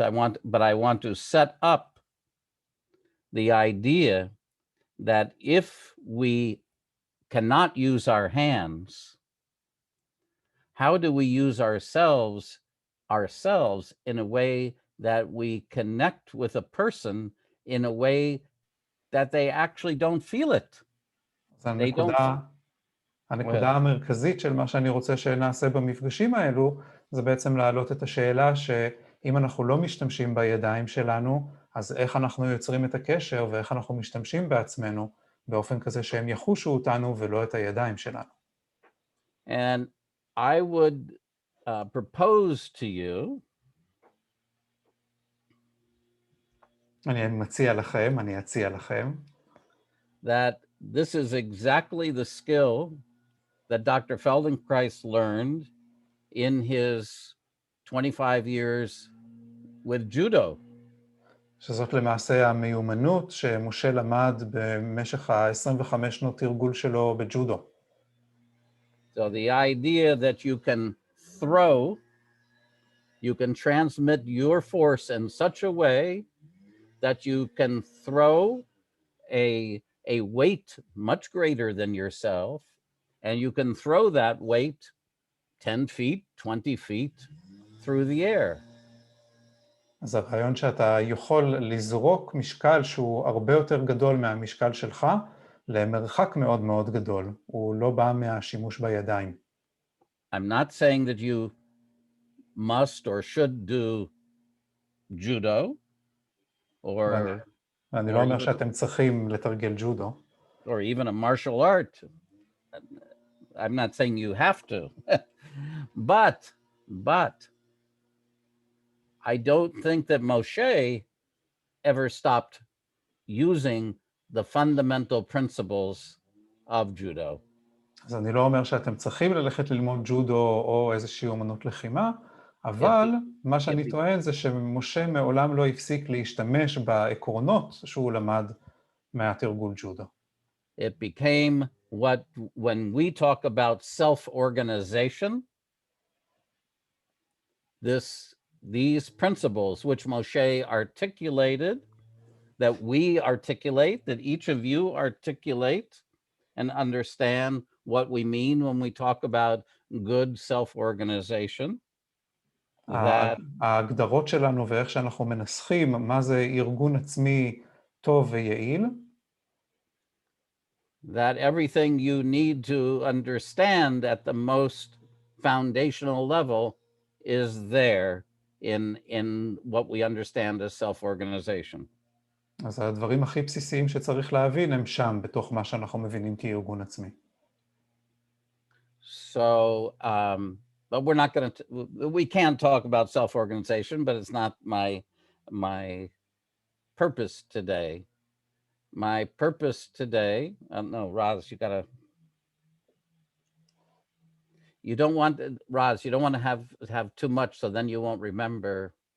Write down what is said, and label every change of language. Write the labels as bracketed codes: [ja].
[en] I want to set up the idea that if we cannot use our hands, how do we use ourselves in a way that we connect with a person in a way that they actually don't feel it? [he] הנקודה המרכזית של מה שאני רוצה שנעשה במפגשים האלו, זה בעצם להעלות את השאלה שאם אנחנו לא משתמשים בידיים שלנו, אז איך אנחנו יוצרים את הקשר ואיך אנחנו משתמשים בעצמנו באופן כזה שהם יחושו אותנו ולא את הידיים שלנו. [en] And I would propose to you, [he] אני אציע לכם, [en] that this is exactly the skill that Dr. Feldenkrais learned in his 25 years with judo. [he] שזאת למעשה המיומנות שמשה למד במשך ה-25 שנות תרגול שלו בג'ודו. [en] So the idea that you can transmit your force in such a way that you can throw a a weight much greater than yourself, and you can throw that weight 10 feet, 20 feet through the air. [he] אז הרעיון שאתה יכול לזרוק משקל שהוא הרבה יותר גדול מהמשקל שלך למרחק מאוד מאוד גדול. הוא לא בא מהשימוש בידיים. [en] I'm not saying that you must or should do judo or [he] אני לא אומר שאתם צריכים לתרגל ג'ודו. [en] or even a martial art. I'm not saying you have to. but I don't think that Moshe ever stopped using the fundamental principles of judo. [he] אז אני לא אומר שאתם צריכים ללכת ללמוד ג'ודו או איזושהי אומנות לחימה, אבל מה שאני טוען זה שמשה מעולם לא הפסיק להשתמש בעקרונות שהוא למד מהתרגול ג'ודו. [en] It became what, when we talk about self-organization, these principles which Moshe articulated, that we articulate, that each of you articulate and understand what we mean when we talk about good self-organization. [he] ההגדרות שלנו ואיך שאנחנו מנסחים מה זה ארגון עצמי טוב ויעיל. [en] That everything you need to understand at the most foundational level is there in what we understand as self-organization. [he] אז הדברים הכי בסיסיים שצריך להבין הם שם, בתוך מה שאנחנו מבינים כארגון עצמי. [en] So, but we're not going to, we can talk about self-organization, but it's not my purpose today. My purpose today, no, Roz, you don't want to have too much, so then you won't remember.